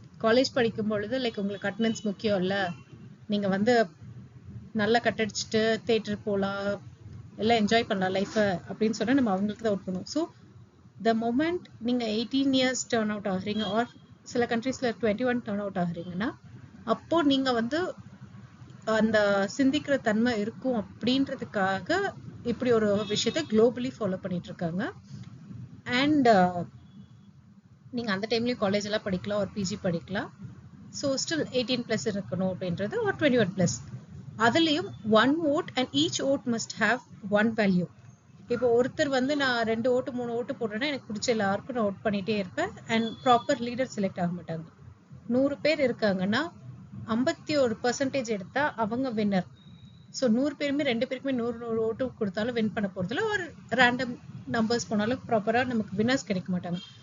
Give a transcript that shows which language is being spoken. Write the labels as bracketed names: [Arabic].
[Tamil] College படிக்கும் பொழுது like உங்களுக்கு அட்டண்டன்ஸ் முக்கியம் இல்லை, நீங்கள் வந்து நல்லா கட்டடிச்சுட்டு தேட்டர் போகலாம், எல்லாம் என்ஜாய் பண்ணலாம் லைஃப்பை அப்படின்னு சொன்னால் நம்ம அவங்களுக்கு தான் ஓட் பண்ணுவோம். ஸோ த மொமெண்ட் நீங்கள் 18 இயர்ஸ் டர்ன் அவுட் ஆகுறீங்க ஆர் சில கண்ட்ரீஸில் 21 டர்ன் அவுட் ஆகுறீங்கன்னா அப்போ நீங்கள் வந்து அந்த சிந்திக்கிற தன்மை இருக்கும் அப்படின்றதுக்காக இப்படி ஒரு விஷயத்த குளோபலி ஃபாலோ பண்ணிட்டு இருக்காங்க. அண்ட் நீங்கள் அந்த டைம்லேயும் காலேஜ் எல்லாம் படிக்கலாம் ஒரு பிஜி படிக்கலாம். ஸோ ஸ்டில் 18+ இருக்கணும் அப்படின்றது ஒரு 21+. அதுலேயும் [English] 1 vote and each vote must have 1 value. [Tamil] இப்போ ஒருத்தர் வந்து நான் 2 ஓட்டு 3 ஓட்டு போடுறேன்னா எனக்கு பிடிச்ச எல்லாருக்கும் நான் ஓட் பண்ணிட்டே இருப்பேன் அண்ட் ப்ராப்பர் லீடர் செலக்ட் ஆக மாட்டாங்க. 100 பேர் இருக்காங்கன்னா 51% எடுத்தா அவங்க வின்னர். ஸோ 100 பேருமே 2 பேருக்குமே 100 ஓட்டு கொடுத்தாலும் வின் பண்ண போறதுல ஒரு ரேண்டம் நம்பர்ஸ் போனாலும் ப்ராப்பராக நமக்கு வின்னர்ஸ் கிடைக்க மாட்டாங்க.